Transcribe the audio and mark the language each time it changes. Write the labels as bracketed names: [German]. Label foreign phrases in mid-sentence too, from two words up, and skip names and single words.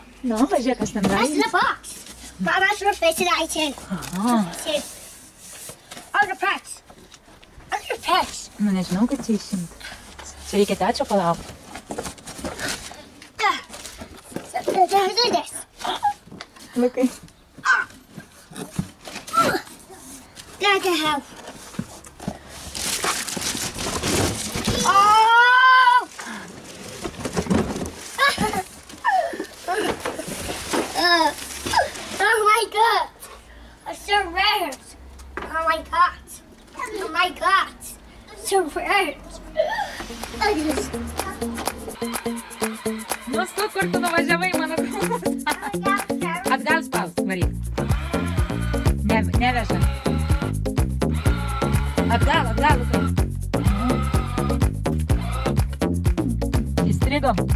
[Lithuanian] Nu, pažiūrėk, kas ten [English] That's in the box. Mom, I should have it out too. Other pets. Other pets. [Lithuanian] Nu, nežinau, kad čia išimti. Čia reikia tečio palaukti. [English] Do this. [Lithuanian] Lukai. [English] There's the house. Oh! Oh my God! So rare! Oh my God! Oh my God! So rare! [Lithuanian] Nu, su kur tu nuvažiavai, mano draugas? Atgal spaus, varyk. Neveža. Atgal, Lukai. Įstrigom.